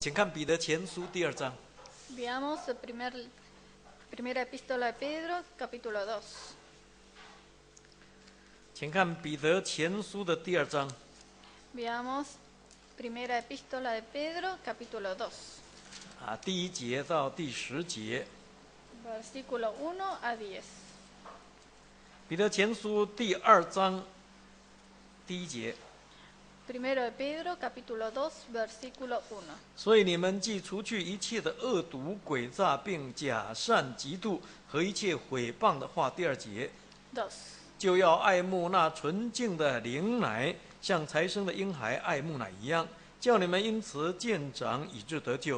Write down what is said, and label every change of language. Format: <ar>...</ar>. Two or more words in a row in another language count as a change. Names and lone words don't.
<zh>请看彼得前书第2章。</zh> <es>Veamos primera epístola de Pedro, capítulo 2.</es> <zh>请看彼得前书的第2章。</zh> <es>Veamos primera epístola de Pedro, capítulo 2.</es> <zh>第1节到第10节。</zh> <es>Versículo 1 a 10.</es> <zh>彼得前书第2章第1节。</zh> <es>Primero de Pedro, capítulo 2, versículo 1.</es> <zh>所以你们既除去一切的恶毒、诡诈，并假善、嫉妒和一切毁谤的话。第2节。</zh> <es>2.</es> <zh>就要爱慕那纯净的灵奶，像才生的婴孩爱慕奶一样，叫你们因此渐长，以致得救。</zh>